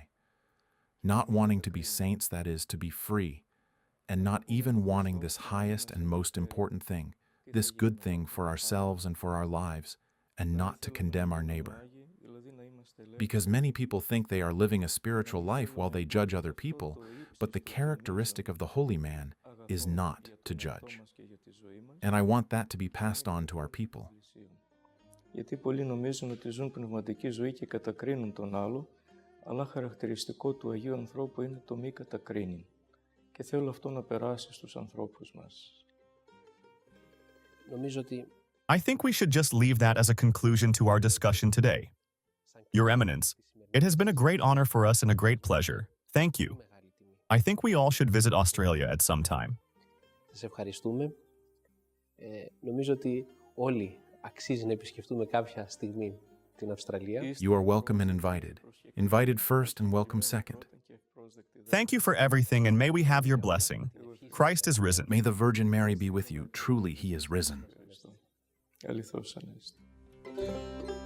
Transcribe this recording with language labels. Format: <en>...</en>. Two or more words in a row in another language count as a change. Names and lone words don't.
<en>Not wanting to be saints, that is, to be free, and not even wanting this highest and most important thing, this good thing for ourselves and for our lives, and not to condemn our neighbor. Because many people think they are living a spiritual life while they judge other people, but the characteristic of the holy man is not to judge. And I want that to be passed on to our people.</en> <el>Γιατί πολλοί νομίζουν ότι ζουν πνευματική ζωή και κατακρίνουν τον άλλο, αλλά χαρακτηριστικό του Αγίου ανθρώπου είναι το μη κατακρίνειν. Και θέλω αυτό να περάσει στους ανθρώπους μας. Νομίζω ότι</el> <en>I think we should just leave that as a conclusion to our discussion today. Your Eminence, it has been a great honor for us and a great pleasure. Thank you. I think we all should visit Australia at some time.</en> <el>Σας ευχαριστούμε. Νομίζω ότι όλοι αξίζει να επισκεφτούμε κάποια στιγμή την Αυστραλία.</el> <en>You are welcome and invited. Invited first and welcome second. Thank you for everything, and may we have your blessing. Christ is risen. May the Virgin Mary be with you. Truly, he is risen.</en> <el>Αληθώς ανέστη.</el>